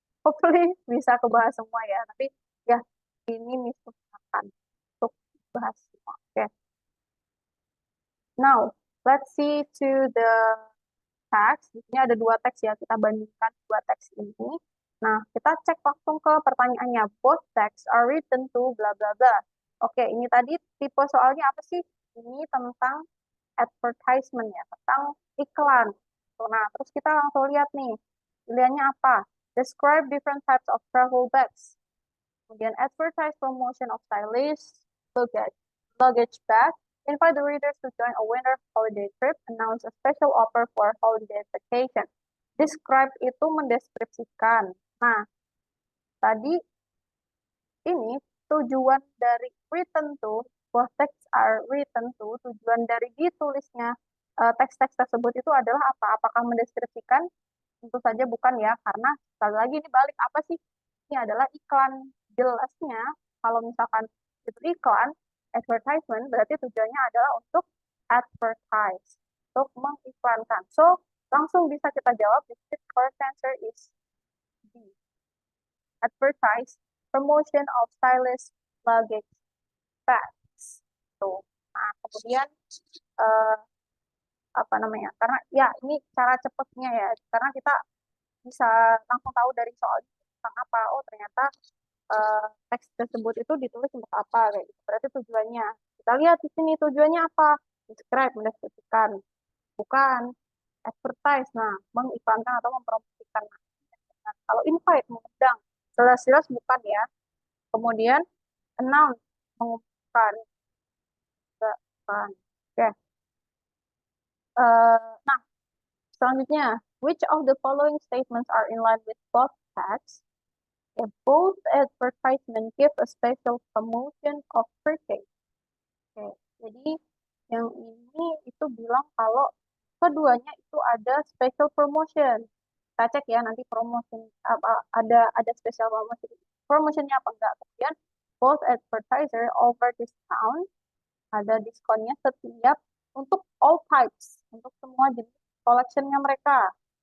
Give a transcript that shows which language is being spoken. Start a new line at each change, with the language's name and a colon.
Indonesian: Hopefully bisa kebahas semua ya. Tapi ya ini misalkan untuk bahas semua. Oke.
English: Now, let's see to the text.
Indonesian: Di sini ada dua teks ya. Kita bandingkan dua teks ini. Nah, kita cek langsung ke pertanyaannya.
English: Both texts are written to bla bla bla.
Indonesian: Oke, ini tadi tipe soalnya apa sih? Ini tentang advertisement ya, tentang iklan. Nah, terus kita langsung lihat nih, pilihannya apa?
English: Describe different types of travel bags.
Indonesian: Kemudian
English: advertise promotion of stylish luggage bag. Invite the readers to join a winter holiday trip. Announce a special offer for holiday vacation.
Indonesian: Describe itu mendeskripsikan. Nah, tadi ini tujuan dari written to,
English: both texts are written to,
Indonesian: tujuan dari ditulisnya teks-teks tersebut itu adalah apa? Apakah mendeskripsikan? Tentu saja bukan ya, karena sekali lagi ini balik apa sih? Ini adalah iklan. Jelasnya, kalau misalkan itu iklan, advertisement, berarti tujuannya adalah untuk advertise, untuk mengiklankan.
English: So,
Indonesian: langsung bisa kita jawab,
English: the correct answer is B. Advertise promotion of stylish luggage bags.
Indonesian: Tuh. Nah, kemudian eh, apa namanya? Karena ya ini cara cepatnya ya, karena kita bisa langsung tahu dari soal tentang apa. Oh, ternyata teks tersebut itu ditulis untuk apa kayak gitu. Berarti tujuannya. Kita lihat di sini tujuannya apa? Describe, mendeskripsikan. Bukan advertise, nah, mengiklankan atau mempromosikan. Nah, kalau invite, mengundang, jelas-jelas bukan ya. Kemudian announce, mengumumkan, juga bukan. Oke. Nah, selanjutnya,
English: which of the following statements are in line with both facts? If both advertisement give a special promotion of purchase.
Indonesian: Oke, jadi yang ini itu bilang kalau keduanya itu ada special promotion. Kita cek ya nanti promotion ada special promotion. Promotionnya apa enggak? Kemudian
English: both advertiser over discount,
Indonesian: ada diskonnya setiap untuk
English: all types,
Indonesian: untuk semua jenis collectionnya mereka.